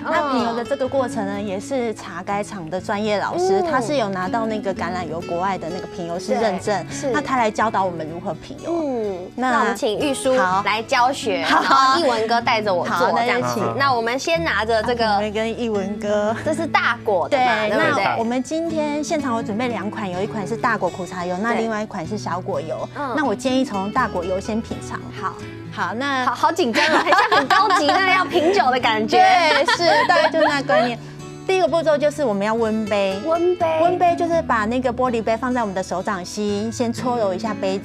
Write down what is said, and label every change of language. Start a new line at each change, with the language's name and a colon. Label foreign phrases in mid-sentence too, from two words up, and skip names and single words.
Chinese: 那品油的這個過程呢，也是茶改廠的專業老師，他是有拿到那個橄欖油國外的那個品油師認證，那他來教導我們如何品油。那我們請玉書來教學，然後藝文哥帶着我做這樣子。那我們先拿着這個，我們跟藝文哥，這是大果的嘛，對不對？那我們今天現場我準備2 款，有一款是大果苦茶油，那另外一款是小果油。那我建議從大果油先品嘗。好，那好緊張哦，很像很高級那要品酒的感覺。對，是大概就是那觀念。第一個步驟就是我們要溫杯，溫杯就是把那個玻璃杯放在我們的手掌心，先搓揉一下杯子。